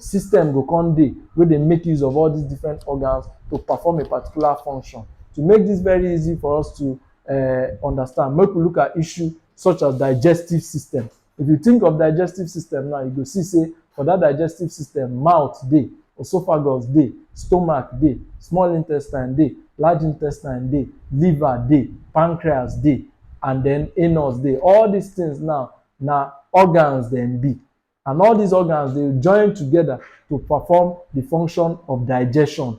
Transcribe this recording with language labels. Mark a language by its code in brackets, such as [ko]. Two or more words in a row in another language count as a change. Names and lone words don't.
[pcm] System go come dey wey dey make use of all these different organs to perform a particular function. To make this very easy for us to understand, make we look at issue such as digestive system. If you think of digestive system now, you go see say for that digestive system, mouth dey, esophagus dey, stomach dey, small intestine dey, large intestine dey, liver dey, pancreas dey, and then anus dey. All these things now na organs dem be, and all these organs dey join together to perform the function of digestion.